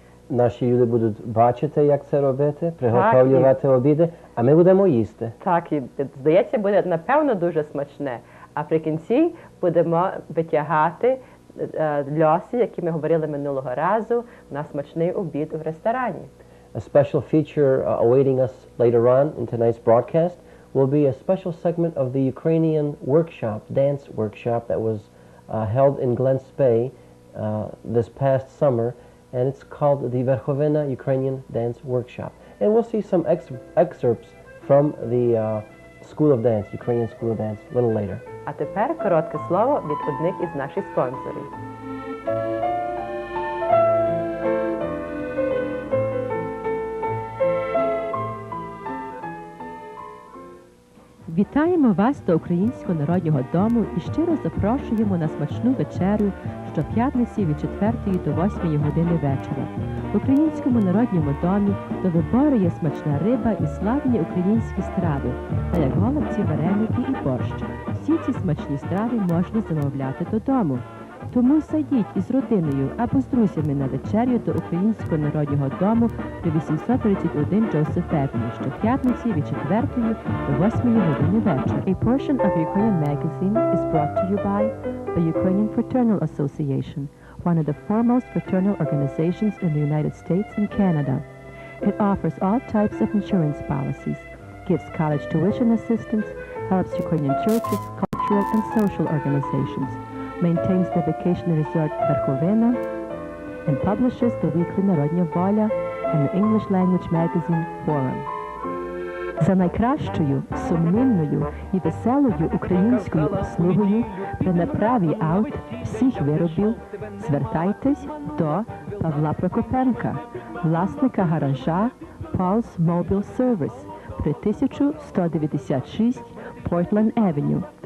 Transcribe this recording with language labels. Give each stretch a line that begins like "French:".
Ukrainian: Наші люди будуть бачити, як це робити, приготовлювати обіди, а ми будемо їсти. Так, і здається, буде напевно дуже смачне. А при кінці будемо витягати льоси, які ми говорили минулого разу, на смачний обід в ресторані.
English: A special feature awaiting us later on in tonight's broadcast will be a special segment of the Ukrainian workshop, dance workshop that was held in Glens Bay this past summer, and it's called the Verkhovena Ukrainian Dance Workshop. And we'll see some excerpts from the School of Dance, Ukrainian School of Dance, a little later.
Ukrainian: А тепер коротке слово від одних із наших спонсорів. Вітаємо вас до Українського народного дому і щиро запрошуємо на смачну вечерю щоп'ятниці від 4 до 8 години вечора. В Українському народному домі до вибору є смачна риба і славні українські страви, та як голубці, вареники і борщ. Всі ці смачні страви можна замовляти додому. Тому садіть із родиною або з друзями на вечерю до Українського народного дому при 831 Joseph Avenue щоп'ятниці від 4 до 8 години вечора.
English: A portion of Ukrainian Magazine is brought to you by the Ukrainian Fraternal Association, one of the foremost fraternal organizations in the United States and Canada. It offers all types of insurance policies, gives college tuition assistance, helps Ukrainian churches, cultural and social organizations, maintains the vacation resort Verkhovena, and publishes the weekly Народня Воля and the English language magazine Forum.
Ukrainian: За найкращою, сумнівною і веселою українською услугою при направі аут всіх виробів звертайтесь до Павла Прокопенка, власника гаража Paul's Mobile Service при 1196 Portland Avenue.